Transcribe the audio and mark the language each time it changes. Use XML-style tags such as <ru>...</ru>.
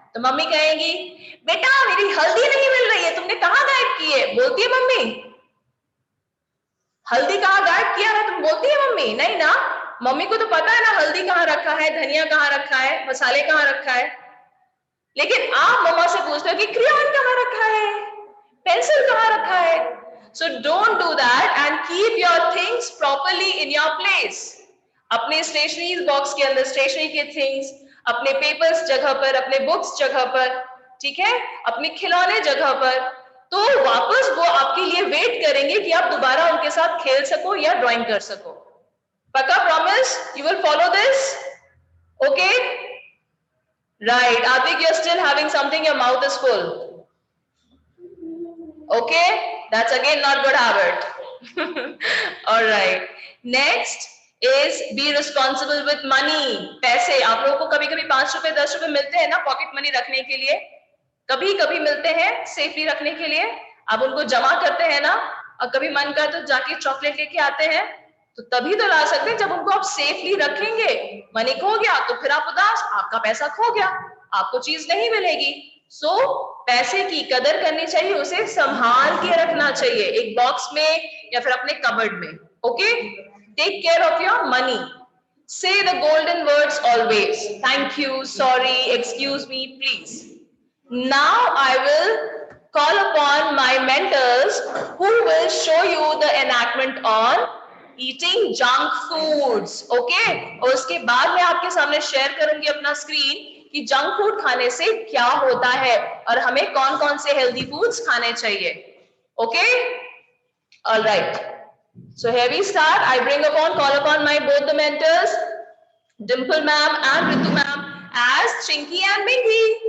<hi>तो मम्मी कहेंगी, बेटा मेरी हल्दी नहीं मिल रही है, तुमने कहाँ गायब की है? बोलती है मम्मी? हल्दी कहाँ गायब किया है तुम बोलती है मम्मी? नहीं ना, मम्मी को तो पता है ना हल्दी कहाँ रखा है, धनिया कहाँ रखा है, मसाले कहाँ रखा है। लेकिन आप मम्मा से पूछते हो कि क्रेयॉन कहाँ रखा है, पेंसिल कहाँ रखा है।</hi> <en>So don't do that and keep your things properly in your place.</en> <hi>अपने स्टेशनरी बॉक्स के अंदर स्टेशनरी के थिंग्स, अपने पेपर्स जगह पर, अपने बुक्स जगह पर, ठीक है, अपने खिलौने जगह पर, तो वापस वो आपके लिए वेट करेंगे कि आप दोबारा उनके साथ खेल सको या ड्राइंग कर सको। पक्का promise?</hi> <en>You will follow this? Okay? Right. Advik, you're still having something, your mouth is full. Okay, that's again not good habit. All right, next is be responsible with money.</en> <hi>पैसे, आप लोगों को कभी कभी 5 रुपए 10 रुपए मिलते हैं ना पॉकेट मनी रखने के लिए, कभी कभी मिलते हैं सेफली रखने के लिए, आप उनको जमा करते हैं ना, और कभी मन कर तो जाके चॉकलेट लेके आते हैं, तो तभी तो ला सकते हैं जब उनको आप सेफली रखेंगे। मनी खो गया तो फिर आप उदास, आपका पैसा खो गया, आपको चीज नहीं मिलेगी। सो पैसे की कदर करनी चाहिए, उसे संभाल के रखना चाहिए एक बॉक्स में या फिर अपने कबर्ड में।</hi> <en>Okay, take care of your money. Say the golden words always. Thank you, sorry, excuse me, please. Now I will call upon my mentors who will show you the enactment on eating junk foods. Okay?</en> <hi>और उसके बाद मैं आपके सामने share करूंगी अपना screen कि junk food खाने से क्या होता है और हमें कौन कौन से हेल्दी फूड्स खाने चाहिए.</hi> <en>Okay? All right. So here we start. I call upon my both the mentors, Dimple ma'am and Ritu ma'am, as Chinky and Minky.</en>